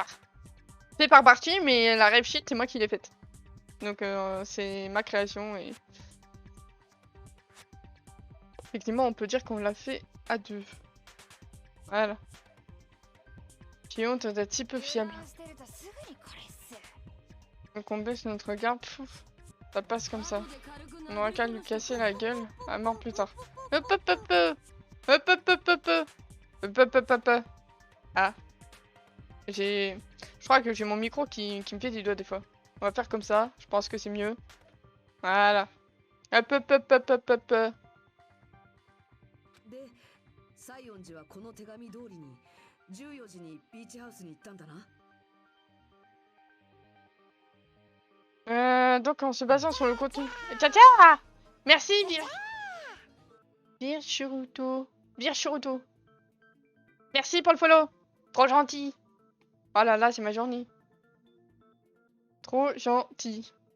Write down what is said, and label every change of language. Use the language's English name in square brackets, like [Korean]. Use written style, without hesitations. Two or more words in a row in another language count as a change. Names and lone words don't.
[French] C'est par partie, mais la [English] rap sheet, [French] c'est moi qui l'ai faite. Donc c'est ma création et... Effectivement, on peut dire qu'on l'a fait à deux. Voilà. J'ai honte d'être si peu fiable. [Japanese] してるとすぐにこれっす。 [French] Donc on baisse notre garde, pouf, ça passe comme ça. On aura qu'à lui casser la gueule à mort plus tard. Hop hop hop hop hop hop hop hop hop hop hop hop. Ah. Je crois que j'ai mon micro qui me fait des doigts des fois. On va faire comme ça, je pense que c'est mieux. Voilà. Hop hop hop hop hop hop. [Japanese] で西園寺はこの手紙通りに14時にビーチハウスに行ったんだな。 [French] Donc en se basant sur le contenu... Tiens, tiens! Merci, Virchuruto. Virchuruto. Merci pour le follow. Trop gentil. Oh là là, c'est ma journée. Trop gentil.